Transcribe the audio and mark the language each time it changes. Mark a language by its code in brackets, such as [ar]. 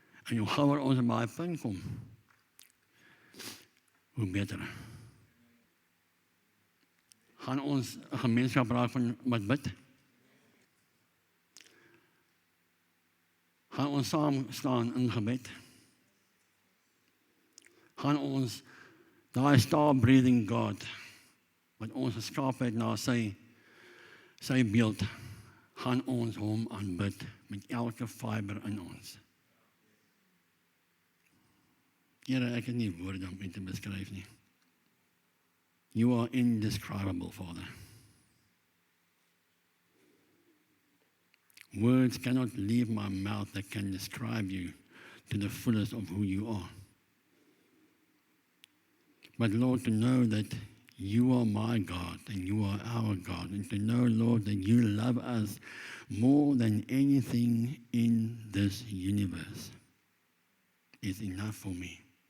[af] En hoe gauwer ons op daai punt kom, hoe beter. Gaan ons 'n gemeenskap raak van wat bid? Gaan ons saam staan in gebed? Gaan ons daai star-breathing God, wat ons geskaap het na sy beeld, gaan ons hom aanbid met elke fiber in ons. Here, ek het nie woorde om dit te beskryf nie. [en] You are indescribable, Father. Words cannot leave my mouth that can describe you to the fullest of who you are. But Lord, to know that you are my God and you are our God, and to know, Lord, that you love us more than anything in this universe is enough for me.